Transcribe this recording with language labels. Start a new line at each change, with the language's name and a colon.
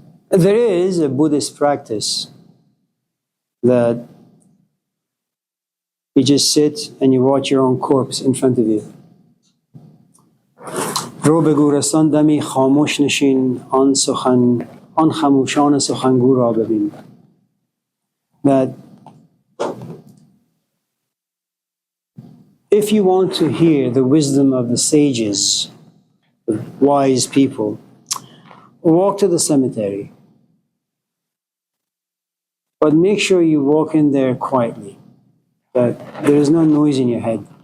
English: There is a Buddhist practice that you just sit and you watch your own corpse in front of you.
Persian: رو بگو رسان دمی خاموش نشین آن خموشان سخنگو را ببین.
English: That if you want to hear the wisdom of the sages, the wise people, walk to the cemetery. But make sure you walk in there quietly, that there is no noise in your head.